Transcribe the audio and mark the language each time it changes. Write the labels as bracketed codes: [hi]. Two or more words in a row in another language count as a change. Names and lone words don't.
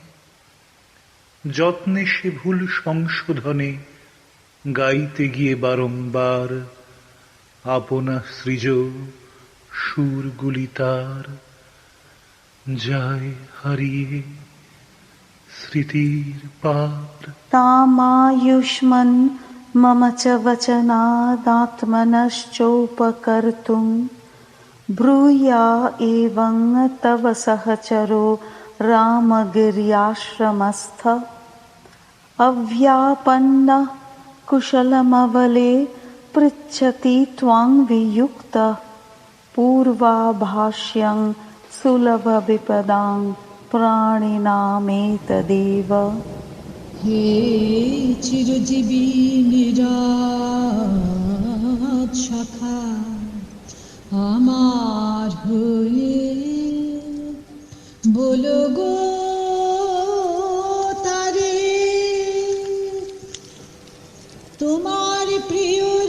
[bn] যত্নে সে ভুল সংশোধনে গাইতে গিয়ে বারংবার আপনা সৃজ সুরগুলি তার যায় হারিয়ে স্মৃতির পার। [sa] तामायुष्मन् मम च वचनादात्मनश्चोपकर्तुं ब्रूया एवं तव सहचरो रामगिर्याश्रमस्थ, अव्यापन्नः कुशलमवले पृच्छति त्वां वियुक्तः, पूर्वाभाष्यं सुलभविपदां प्राणिनामेतदेव। [bn] হে চিরজীবী নিরাত শাখা আমার হয়ে বলো গো তারে তোমার প্রিয়